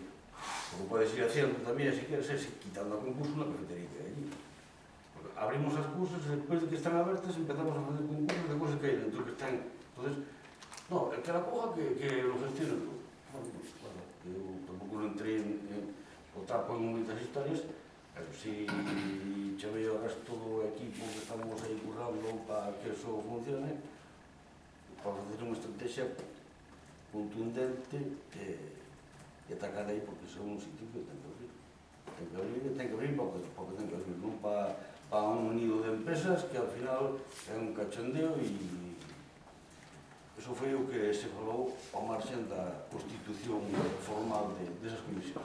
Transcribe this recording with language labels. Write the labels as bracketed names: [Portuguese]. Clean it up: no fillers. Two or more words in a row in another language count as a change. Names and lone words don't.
[Spanish] Lo que puedes ir haciendo también, si quieres, es quitando a concurso una cafetería que hay allí. Porque abrimos las cosas y después de que están abiertas empezamos a hacer concursos de cosas que hay dentro que están. Entonces, no, el que la coja, que lo gestione todo. Bueno, yo tampoco no entré [Galician] o trapo en muchas historias, pero sí chamei ao resto do equipo que estamos aí currando para que eso funcione, para facer unha estrategia contundente e atacar aí, porque son un sitio que ten que abrir. Ten que abrir porque ten que abrir, non para un nido de empresas que [Spanish] al final [Galician] é un cachondeo e eso foi o que se falou ao marxen da constitución formal desas comisións.